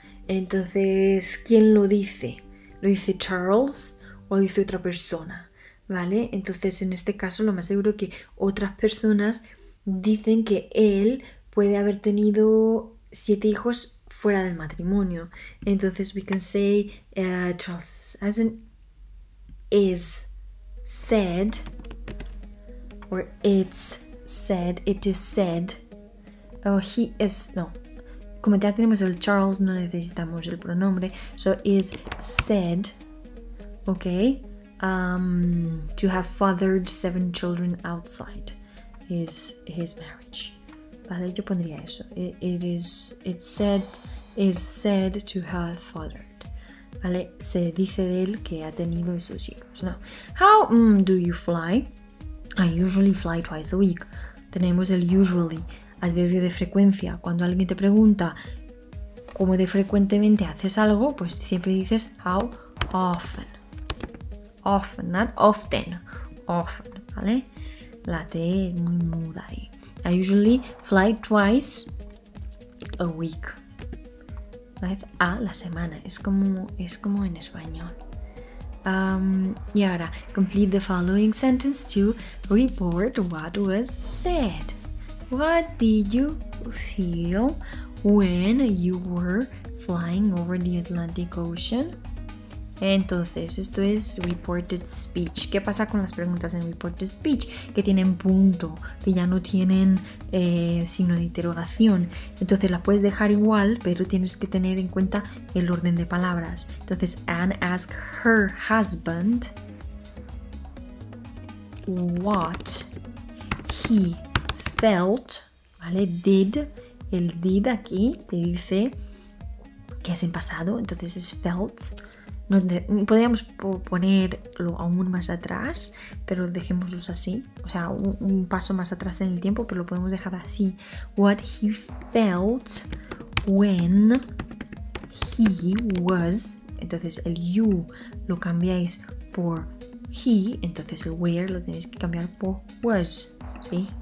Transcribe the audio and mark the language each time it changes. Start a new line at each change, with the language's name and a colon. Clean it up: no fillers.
Spanish: Entonces, ¿quién lo dice? ¿Lo dice Charles o lo dice otra persona? ¿Vale? Entonces, en este caso, lo más seguro que otras personas dicen que él puede haber tenido 7 hijos fuera del matrimonio.
English: Entonces, we can say Charles is said, or it's said, it is said, or he is, no.
Spanish: Como ya tenemos el Charles, no necesitamos el pronombre.
English: So, is said, okay, to have fathered 7 children outside his marriage.
Spanish: Vale, yo pondría eso.
English: It's said, is said to have fathered.
Spanish: Vale, se dice de él que ha tenido esos hijos.
English: No. How do you fly? I usually fly twice a week.
Spanish: Tenemos el usually, adverbio de frecuencia. Cuando alguien te pregunta cómo de frecuentemente haces algo, pues siempre dices
English: how often. Often, not often. Often,
Spanish: ¿vale? La T es muy muda ahí.
English: I usually fly twice a week.
Spanish: Una vez a la semana. Es como en español. Y ahora,
English: complete the following sentence to report what was said. What did you feel when you were flying over the Atlantic Ocean?
Spanish: Entonces, esto es reported speech. ¿Qué pasa con las preguntas en reported speech? Que tienen punto, que ya no tienen signo de interrogación. Entonces, la puedes dejar igual, pero tienes que tener en cuenta el orden de palabras.
English: Entonces, Anne asked her husband what he felt, ¿vale?
Spanish: Did, el did aquí te dice que es en pasado, entonces es felt. No, podríamos ponerlo aún más atrás, pero dejémoslos así, o sea, un paso más atrás en el tiempo, pero lo podemos dejar así.
English: What he felt when he was,
Spanish: entonces el you lo cambiáis por he, entonces el where lo tenéis que cambiar por was, ¿sí?